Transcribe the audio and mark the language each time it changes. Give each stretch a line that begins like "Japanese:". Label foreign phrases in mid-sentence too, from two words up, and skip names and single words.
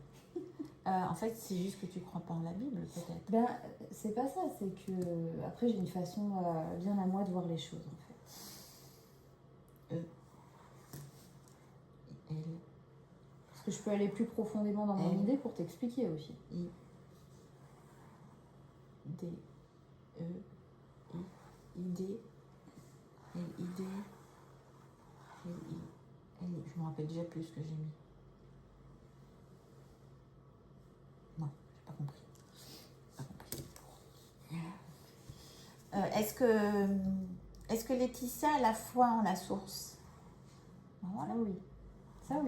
French: En fait, c'est juste que tu crois pas en la Bible, peut-être. Ben, c'est pas ça, c'est que après j'ai une façon bien à moi de voir les choses en fait. L, Parce que je peux aller plus profondément dans mon idée pour t'expliquer aussi. I, D, E, I, I, D, L, I, D, L, I, L, I. Je me rappelle déjà plus ce que j'ai mis. Non, j'ai pas compris. Pas compris. Est-ce que Laetitia a la foi en la source? Ben voilà. Ça oui. Ça oui.